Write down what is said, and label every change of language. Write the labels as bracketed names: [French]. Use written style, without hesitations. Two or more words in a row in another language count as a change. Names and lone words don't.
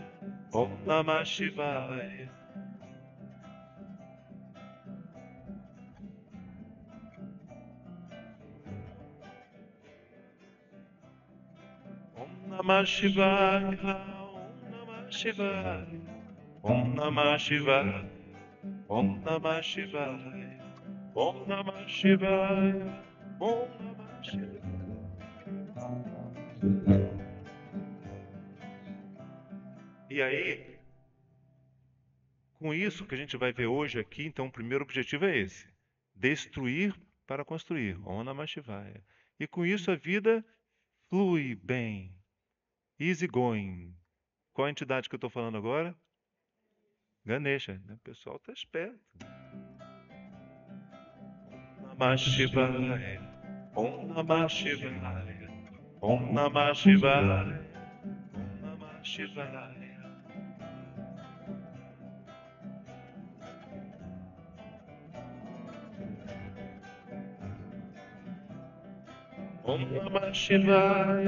[Sanskrit] ॐ नमः शिवाय। ॐ नमः शिवाय. ॐ नमः शिवाय। ॐ नमः शिवाय. ॐ नमः शिवाय। ॐ नमः शिवाय. ॐ नमः शिवाय. [Portuguese] E aí, com isso que a gente vai ver hoje aqui, então o primeiro objetivo é esse: destruir para construir. [Sanskrit] ॐ नमः शिवाय. [Portuguese] E com isso a vida flui bem. [English] Easy going. [Portuguese] Qual a entidade que eu estou falando agora? Ganesha. O pessoal está esperto. [Sanskrit] ॐ नमः शिवाय. ॐ नमः शिवाय। ॐ नमः शिवाय. ॐ नमः शिवाय। ॐ नमः शिवाय.